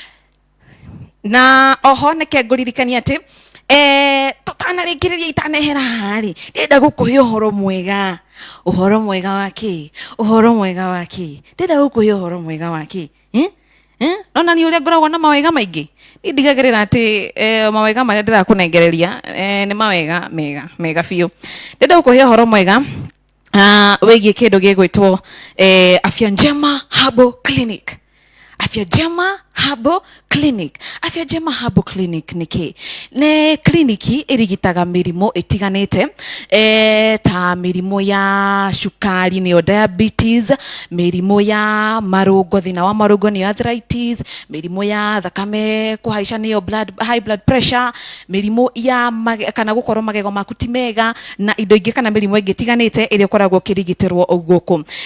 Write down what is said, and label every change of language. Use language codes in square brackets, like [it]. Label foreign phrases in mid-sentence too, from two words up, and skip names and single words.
[ki] Na oho neke nguririkania ati tutanarikiriria itanehera hari ndenda gukuhe uhoro mwega waki ndenda gukuhe uhoro mwega waki nona ni uria ngoragwo na mawega maingi ndigagirira ati mawega maria ndirakunengereria ni mawega mega biu. Ndenda gukuhe uhoro mwega wigie kindu gigwitwo Afya Njema Herbal Clinic. Afya Njema Herbal Clinic. Afya Njema Herbal Clinic niki ne kliniki irigitaga mirimo itiganite ta mirimo ya shukari ni diabetes, mirimo ya marugo, thina wa marugo ni arthritis, mirimo ya thakame kuhaisha ni [en] high blood pressure, [ki] mirimo ya kana gukorwo magego maku ti mega na indo ingi kana mirimo ingi tiganite iria koragwo kirigitirwo guku.